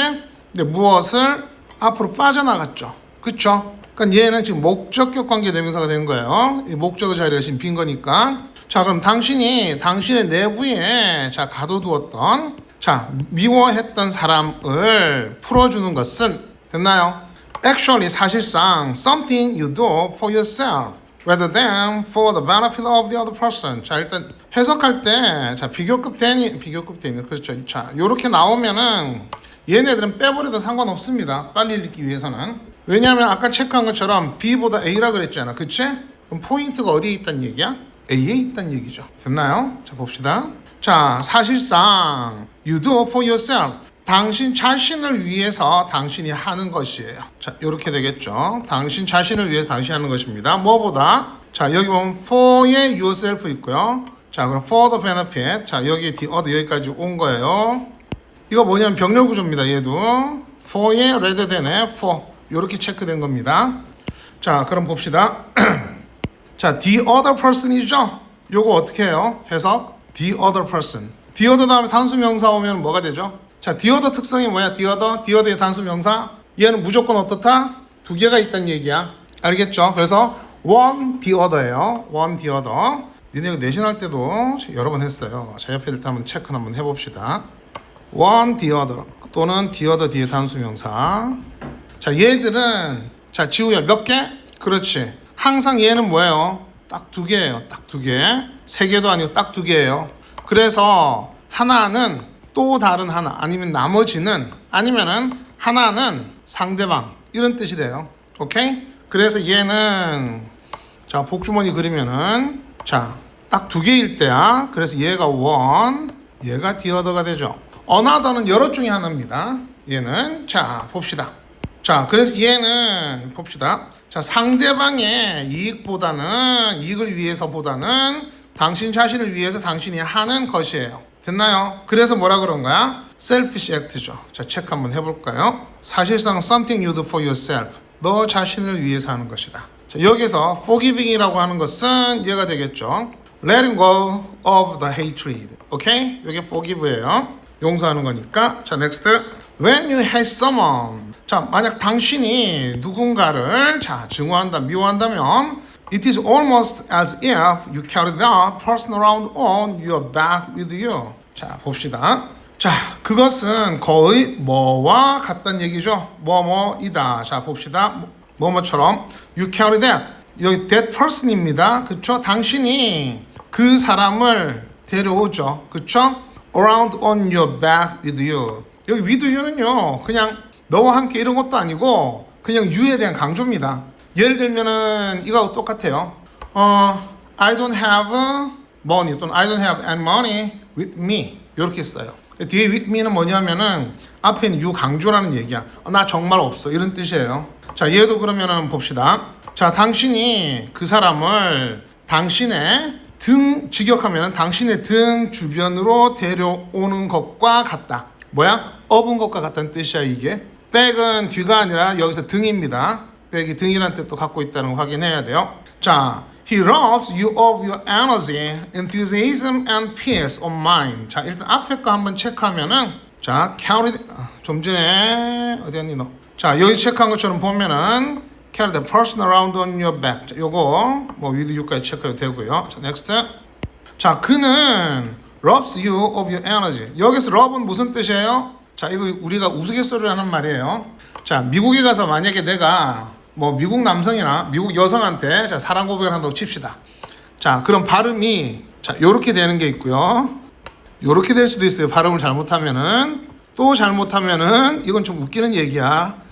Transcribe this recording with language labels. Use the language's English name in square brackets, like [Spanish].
[Korean] 근데 무엇을 앞으로 빠져나갔죠. 그쵸? 그러니까 얘는 지금 목적격 관계 대명사가 된 거예요. 이 목적어 자리가 지금 빈 거니까. 자, 그럼 당신이 당신의 내부에 자, 가둬두었던 자, 미워했던 사람을 풀어주는 것은 됐나요? [English] Actually, [Korean] 사실상 [English] something you do for yourself rather than for the benefit of the other person. [Korean] 자, 일단 해석할 때 자, 비교급 대니 그렇죠. 자, 요렇게 나오면은 얘네들은 빼버려도 상관없습니다. 빨리 읽기 위해서는. 왜냐하면 아까 체크한 것처럼 B보다 A라 그랬잖아. 그치? 그럼 포인트가 어디에 있다는 얘기야? A에 있다는 얘기죠. 됐나요? 자, 봅시다. [English] 자, [Korean] 사실상 [English] you do for yourself. [Korean] 당신 자신을 위해서 당신이 하는 것이에요. 자, 이렇게 되겠죠. 당신 자신을 위해서 당신이 하는 것입니다. 뭐보다? 자, 여기 보면 for의 yourself 있고요. 자, 그럼 for the benefit. 자, 여기 [English] the other [Korean] 여기까지 온 거예요. 이거 뭐냐면 병렬 구조입니다. 얘도 for의 rather than의 for 이렇게 체크된 겁니다. 자, 그럼 봅시다. [English] 자, the other person이죠. [Korean] 요거 어떻게 해요? 해석? [English] the other person. the other [Korean] 다음에 단수 명사 오면 뭐가 되죠? 자, the other 특성이 뭐야? [English] the other [Korean] 의 단수 명사. 얘는 무조건 어떻다? 두 개가 있다는 얘기야. 알겠죠? 그래서 [English] one the other예요. one the other. [Korean] 니네 내신할 때도 여러 번 했어요. 자, 옆에 들 한번 체크 한번 해봅시다. [English] one the other [Korean] 또는 the other 뒤에 단수 명사. 자, 얘들은 자, 지우야 몇 개? 그렇지. 항상 얘는 뭐예요? 딱 두 개예요. 딱 두 개. 세 개도 아니고 딱 두 개예요. 그래서 하나는 또 다른 하나 아니면 나머지는 아니면은 하나는 상대방 이런 뜻이 돼요. 오케이? 그래서 얘는 자, 복주머니 그리면은 자, 딱 두 개일 때야. 그래서 얘가 one, 얘가 [English] the other [Korean] 가 되죠. another는 여러 중에 하나입니다. 얘는 자, 봅시다. 자, 그래서 얘는 봅시다. 자, 상대방의 이익을 위해서보다는 당신 자신을 위해서 당신이 하는 것이에요. 됐나요? 그래서 뭐라 그런 거야? selfish act죠. 자, 체크 한번 해볼까요? 사실상 [English] something you do for yourself. [Korean] 너 자신을 위해서 하는 것이다. 자, 여기서 [English] forgiving [Korean] 이라고 하는 것은 얘가 되겠죠. [English] letting go of the hatred. 오케이? [Korean] 이게 forgive예요. 용서하는 거니까. [English] 자, next. when you hate someone. [Korean] 자, 만약 당신이 누군가를 자, 증오한다, 미워한다면 [English] it is almost as if you carry that person around on your back with you. [Korean] 자, 봅시다. 자, 그것은 거의 뭐와 같다는 얘기죠. 뭐뭐이다. 자, 봅시다. 뭐뭐처럼 [English] you carry that. [Korean] 여기 [English] that person [Korean] 입니다. 그쵸? 당신이 그 사람을 데려오죠. 그쵸? [English] around on your back with you. [Korean] 여기 [English] with you [Korean] 는요, 그냥 너와 함께 이런 것도 아니고 그냥 you에 대한 강조입니다. 예를 들면은 이거하고 똑같아요. [English] I don't have money 또는 I don't have any money with me 이렇게 써요. [Korean] 뒤에 [English] with me [Korean] 는 뭐냐면은 앞에 있는 you 강조라는 얘기야. 나 정말 없어 이런 뜻이에요. 자, 얘도 그러면은 봅시다. 자, 당신이 그 사람을 당신의 등 직역하면은 당신의 등 주변으로 데려오는 것과 같다. 뭐야? 업은 것과 같다는 뜻이야 이게. 백은 뒤가 아니라 여기서 등입니다. 백이 등이라는 뜻도 갖고 있다는 거 확인해야 돼요. [English] 자, he robs you of your energy, enthusiasm, and peace of mind. [Korean] 자, 일단 앞에 거 한번 체크하면은 자, carry 좀 전에 어디 갔니 너? 자, 여기 체크한 것처럼 보면은 carry the person around on your back. 자, 요거 뭐 with you까지 체크해도 되고요. [English] 자, next. [Korean] 자, 그는 [English] robs you of your energy. [Korean] 여기서 rob은 무슨 뜻이에요? 자, 이거 우리가 우스갯소리를 하는 말이에요. 자, 미국에 가서 만약에 내가 뭐 미국 남성이나 미국 여성한테 자, 사랑 고백을 한다고 칩시다. 자, 그럼 발음이 자, 요렇게 되는 게 있고요. 요렇게 될 수도 있어요. 발음을 잘못하면은. 또 잘못하면은 이건 좀 웃기는 얘기야.